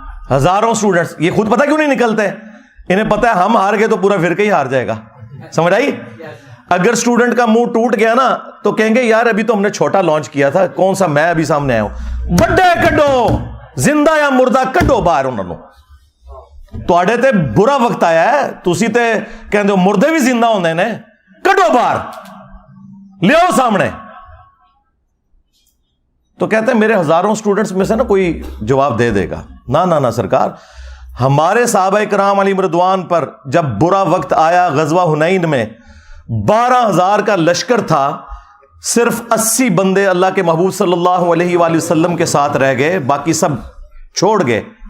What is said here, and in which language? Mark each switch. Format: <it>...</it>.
<ur>ہزاروں سٹوڈنٹس, یہ خود پتہ کیوں نہیں نکلتے؟ انہیں پتہ ہے ہم ہار گئے تو پورا فرقہ ہی ہار جائے گا. سمجھ آئی؟ اگر سٹوڈنٹ کا منہ ٹوٹ گیا نا تو کہیں گے یار ابھی تو ہم نے چھوٹا لانچ کیا تھا, کون سا میں ابھی سامنے آیا ہوں.</ur> <pa>بڑے کڈو, زندہ یا مردہ کڈو باہر انہوں نے. تواڈے تے برا وقت آیا ہے, تسی تے کہندے ہو مردے بھی زندہ ہوندے نے, کڈو باہر, لیاؤ سامنے.</pa> <ur>تو کہتے ہیں میرے ہزاروں سٹوڈنٹس میں سے نا کوئی جواب دے دے گا. نہ سرکار, ہمارے صحابہ کرام علیہم رضوان پر جب برا وقت آیا غزوہ حنین میں 12,000 کا لشکر تھا, صرف 80 بندے اللہ کے محبوب صلی اللہ علیہ وآلہ وسلم کے ساتھ رہ گئے, باقی سب چھوڑ گئے.</ur>